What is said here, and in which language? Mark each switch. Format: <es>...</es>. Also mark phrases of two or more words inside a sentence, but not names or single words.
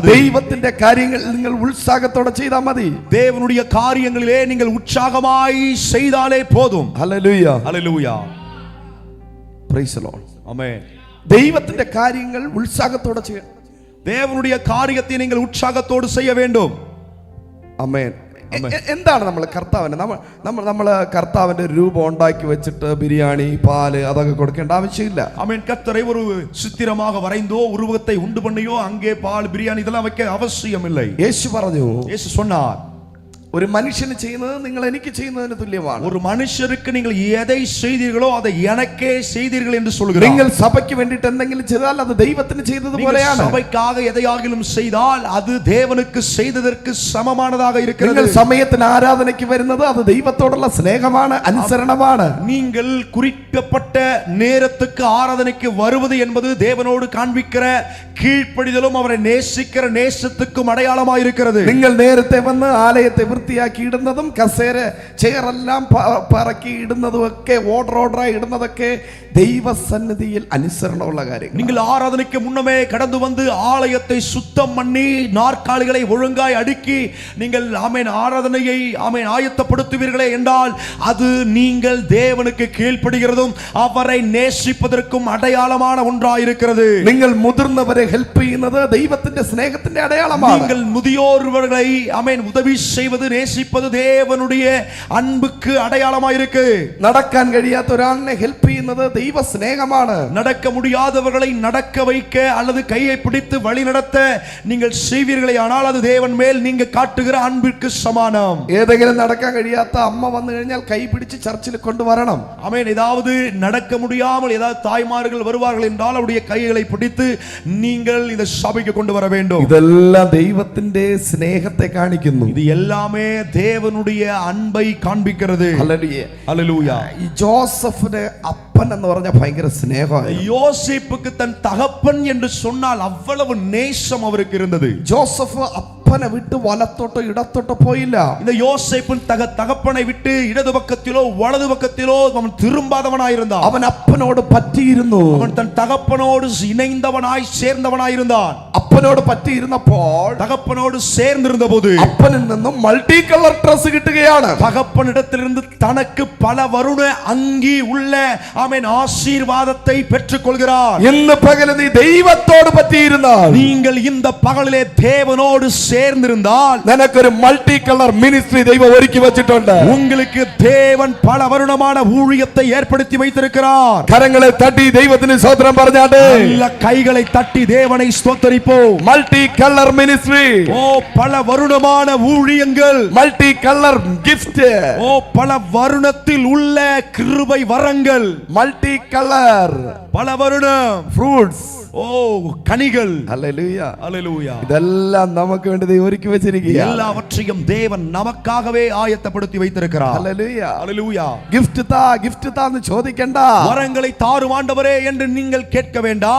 <ml>ദൈവത്തിന്റെ കാര്യങ്ങൾ നിങ്ങൾ ഉത്സാഹത്തോടെ ചെയ്താൽ മതി.</ml> <ta>தேவனுடைய காரியங்களிலே நீங்கள் உற்சாகமாய் செய்தாலே போதும்.</ta> <ml>ഹല്ലേലൂയ,</ml> <ta>ஹல்லேலூயா.</ta> <en>Praise the Lord.</en> <ta>ஆமென்.</ta> <ml>ദൈവത്തിന്റെ കാര്യങ്ങൾ ഉത്സാഹത്തോടെ ചെയ്യണം.</ml> <ta>தேவனுடைய காரியத்தை நீங்கள் உற்சாகத்தோடு செய்ய வேண்டும்.</ta> <ml>ആമേൻ. എന്താണ് നമ്മൾ കർത്താവിന് നമ്മൾ കർത്താവിന്റെ രൂപം ഉണ്ടാക്കി വെച്ചിട്ട് ബിരിയാണി, പാല് അതൊക്കെ കൊടുക്കേണ്ട ആവശ്യമില്ല.</ml> <ta>ஆமென். கர்த்தரை ஒரு சித்திரமாக வரைந்தோ உருவத்தை உண்டு பண்ணியோ அங்கே பால், பிரியாணி இதெல்லாம் வைக்க அவசியம் இல்லை.</ta> <ml>യേശു പറഞ്ഞു,</ml> <ta>இயேசு சொன்னார்,</ta> <ml>ഒരു മനുഷ്യന് ചെയ്യുന്നത് നിങ്ങൾ എനിക്ക് ചെയ്യുന്നതിന് തുല്യമാണ്.</ml> <ta>ஒரு மனுஷருக்கு நீங்கள் எதை செய்தீர்களோ அதை எனக்கே செய்தீர்கள் என்று சொல்கிறார்.</ta> <ml>നിങ്ങൾ സഭയ്ക്ക് വേണ്ടിയിട്ട് എന്തെങ്കിലും ചെയ്താൽ അത് ദൈവത്തിന് ചെയ്തതുപോലെയാണ്.</ml> <ta>சபைக்காக எதையாகிலும் செய்தால் அது தேவனுக்கு செய்ததற்கு சமமானதாக இருக்கிறது.</ta> <ml>നിങ്ങൾ സമയത്തിന് ആരാധനയ്ക്ക് വരുന്നത് അത് ദൈവത്തോടുള്ള സ്നേഹമാണ്, അനുസരണമാണ്.</ml> <ta>நீங்கள் குறிக்கப்பட்ட நேரத்துக்கு ஆராதனைக்கு வருவது என்பது தேவனோடு காண்பிக்கிற கீழ்ப்படிதலும் அவரை நேசிக்கிற நேசத்துக்கும் அடையாளமாக இருக்கிறது.</ta> <ml>നിങ്ങൾ നേരത്തെ വന്ന് ആലയത്തെ വൃത്തിയാക്കി ഇടുന്നതും കസേര ചെയറെല്ലാം പറക്കി ഇടുന്നതും ഒക്കെ ഓർഡറായി ഇടുന്നതൊക്കെ ദൈവസന്നിധിയിൽ അനുസരണമുള്ള കാര്യങ്ങൾ.</ml> <ta>நீங்கள் ஆராதனைக்கு முன்னமே கடந்து வந்து ஆலயத்தை சுத்தம் பண்ணி நாற்காலிகளை ஒழுங்காய் அடுக்கி நீங்கள் ஆமென் ஆராதனையை ஆமென் ஆயத்தப்படுத்துவீர்களே என்றால் அது நீங்கள் தேவனுக்கு கீழ்ப்படுகிறதும் அவரை நேசிப்பதற்கும் அடையாளமான ஒன்றாய் இருக்கிறது.</ta> <ml>നിങ്ങൾ മുതിർന്നവരെ ഹെൽപ്പ് ചെയ്യുന്നത് ദൈവത്തിന്റെ സ്നേഹത്തിന്റെ അടയാളമാണ്.</ml> <ta>நீங்கள் முதியோர்களை ஆமென் உதவி செய்வது நேசிப்பது தேவனுடைய அன்புக்கு அடையாளமாயிருக்கு.</ta> <ml>നടക്കാൻ കഴിയാത്ത ഒരാളിനെ ഹെൽപ്പ് ചെയ്യുന്നത് ദൈവ സ്നേഹമാണ്.</ml> <ta>நடக்க முடியாதவர்களை நடக்க வைக்க அல்லது கையை பிடித்து வழி நடத்த நீங்கள் செய்வீர்களே ஆனால் அது தேவன் மேல் நீங்க காட்டுகிற அன்பிற்கு சமானம்.</ta> <ml>ഏതെങ്കിലും നടക്കാൻ കഴിയാത്ത അമ്മ വന്നു കഴിഞ്ഞാൽ കൈ പിടിച്ച് ചർച്ചിൽ കൊണ്ടുവരണം.</ml> <ta>ஆமென். ஏதாவது நடக்க முடியாமல் ஏதாவது தாய்மார்கள் வருவார்கள் என்றால் அவருடைய கைகளை பிடித்து நீங்கள் இந்த சபைக்கு கொண்டு வர வேண்டும்.</ta> <ml>ഇതെല്ലാം ദൈവത്തിന്റെ സ്നേഹത്തെ കാണിക്കുന്നു.</ml> <ta>இது எல்லாமே தேவனுடைய அன்பை காண்பிக்கிறது.</ta> <ml>ഹല്ലേലൂയ.</ml> <ta>ஹல்லேலூயா.</ta> <ml>ഈ ജോസഫിന് അപ്പൻ എന്ന് പറഞ്ഞ ഭയങ്കര സ്നേഹമായിരുന്നു.</ml> <ta>யோசேப்புக்கு தன் தகப்பன் என்று சொன்னால் அவ்வளவு நேசம் அவருக்கு இருந்தது.</ta> <ml>ജോസഫ് അപ്പനെ വിട്ട് വലത്തോട്ടോ ഇടത്തോട്ടോ പോയില്ല.</ml> <ta>இந்த யோசேப்பின் தகப்பனை விட்டு இடது பக்கத்திலோ வலது பக்கத்திலோ அவன் திரும்பாதவனாயிருந்தான்.</ta> <ml>അവൻ അപ്പനോട് പറ്റിയിരുന്നു.</ml> <ta>அவன் தன் தகப்பனோடு இணைந்தவனாய் சேர்ந்தவனாயிருந்தான்.</ta> <ml>അപ്പനോട് പറ്റിയിരുന്നപ്പോൾ</ml> <ta>தகப்பனோடு சேர்ந்திருந்த போது</ta> <ml>അപ്പനിൽ നിന്നും</ml> <en>multi color dress</en> <ml>കിട്ടുകയാണ്.</ml> <ta>தகப்பனிடத்திலிருந்து தனக்கு பல வருண அங்கி உள்ள ஆமென் ஆசீர்வாதத்தை பெற்றுக் கொள்கிறார்.</ta> <ml>ഇന്ന് പകൽ നീ ദൈവത്തോട് പറ്റിയിരുന്നാൽ,</ml> <ta>நீங்கள் இந்த பகலிலே தேவனோடு சேர்ந்திருந்தால்</ta> <ml>നിനക്കൊരു</ml> <en>multi color ministry</en> <ml>ദൈവം ഒരുക്കി വെച്ചിട്ടുണ്ട്.</ml> <ta>உங்களுக்கு தேவன் பல வருணமான ஊழியத்தை ஏற்படுத்தி வைத்திருக்கிறார்.</ta> <ml>കരങ്ങളെ തട്ടി ദൈവത്തിന് സ്തോത്രം പറഞ്ഞാട്ടെ.</ml> <ta>நல்ல கைகளை தட்டி தேவனை ஸ்தோத்தரிப்போம்.</ta> <en>multi color ministry,</en> <ta>ஓ பல வருணமான ஊழியங்கள்,</ta> <en>multi color gift,</en> <ta>ஓ பல வருணத்தில் உள்ள கிருபை வரங்கள்,</ta> <en>multi color</en> <ta>பல வருணம்</ta> <ml>ഫ്രൂട്ട്സ്,</ml> <ta>ஓ கனிகள்.</ta> <ml>ഹല്ലേലൂയ.</ml> <ta>அல்லேலூயா.</ta> <ml>ഇതെല്ലാം നമുക്ക് വേണ്ടി ദൈവം ഒരുക്കി വെച്ചിരിക്കുകയാണ്.</ml> <ta>எல்லாவற்றையும் தேவன் நமக்காகவே ஆயத்தப்படுத்தி வைத்திருக்கிறார்.</ta> <ml>ഹല്ലേലൂയ.</ml> <ta>அல்லேலூயா.</ta> <ml>ഗിഫ്റ്റ് താ എന്ന് ചോദിക്കണ്ട.</ml> <ta>வரங்களை தாரும் ஆண்டவரே என்று நீங்கள் கேட்க வேண்டாம்.</ta>